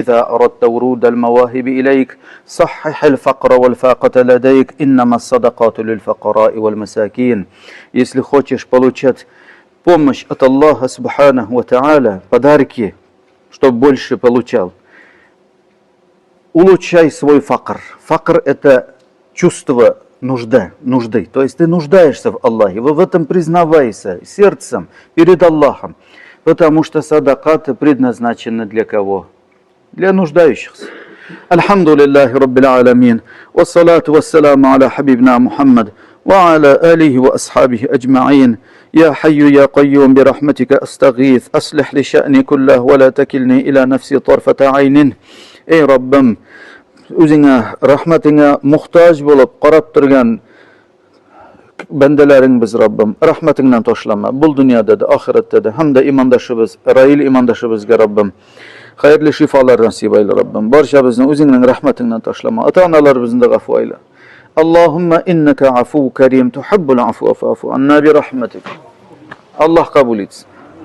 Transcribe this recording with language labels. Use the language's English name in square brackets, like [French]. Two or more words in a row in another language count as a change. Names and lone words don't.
[Arabic] إذا أردت ورود المواهب إليك صحح الفقر والفاقة لديك إنما الصدقات للفقراء والمساكين. [Russian] Если хочешь получать помощь от Аллаха [Arabic] سبحانه وتعالى, [Russian] подарки, чтобы больше получал, улучшай свой факр. Факр – это чувство нужды. То есть ты нуждаешься в Аллахе, вы в этом признавайся сердцем перед Аллахом. Потому что садакаты предназначены для кого? Для нуждающихся. [Arabic] الحمد لله رب العالمين والصلاة والسلام على حبيبنا محمد. وعلى آله وأصحابه أجمعين. يا حي يا قيوم برحمتك أستغيث أصلح لي شأني كله ولا تكلني إلى نفسي طرفة عين. [Uzbek] Ey Rabbim, o'zingga rahmatingga muhtoj bo'lib qarab turgan bandalaring biz Rabbim, rahmatingdan tashlama. Bu dunyoda da, oxiratda da hamda imondoshimiz, Rail imondoshimizga Rabbim xayrli shifolar nasib ayla Rabbim. Barchamizni o'zingning rahmatingdan tashlama. Ota-onalarimizni g'afo ayla. [Arabic] اللهم إنك عفو كريم تحب العفو فاعف عنا برحمتك. [Uzbek] Alloh qabul etsin.